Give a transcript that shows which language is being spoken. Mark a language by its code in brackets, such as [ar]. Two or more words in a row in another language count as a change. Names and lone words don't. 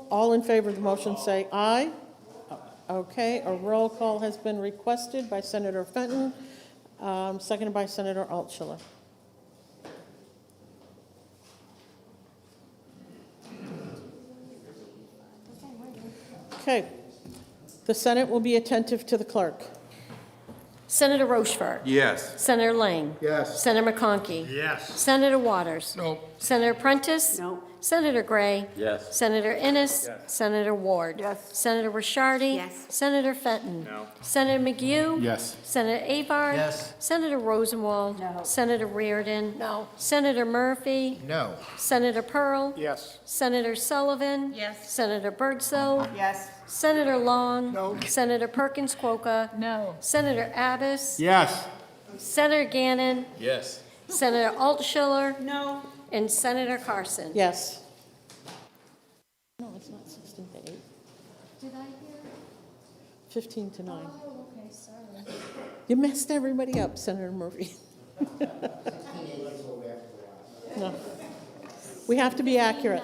[en] All in favor of the motion say aye. Okay, a roll call has been requested by Senator Fenton, seconded by Senator Altshuler. Okay, the Senate will be attentive to the clerk. Senator Rochefort. Yes. Senator Lang. Yes. Senator McConkey. Yes. Senator Waters. No. Senator Prentice. No. Senator Gray. Yes. Senator Innes. Yes. Senator Ward. Yes. Senator Rishardi. Yes. Senator Fenton. No. Senator McHugh. Yes. Senator Avard. Yes. Senator Rosenwald. No. Senator Reardon. No. Senator Murphy. No. Senator Pearl. Yes. Senator Sullivan. Yes. Senator Birdsell. Yes. Senator Long. No. Senator Perkins Quokka. No. Senator Abbas. Yes. Senator Gannon. Yes. Senator Altshuler. No. And Senator Carson. Yes. No, it's not 16 to 8. Did I hear? 15 to 9. Oh, okay, sorry. You messed everybody up, Senator Murphy. No. We have to be accurate.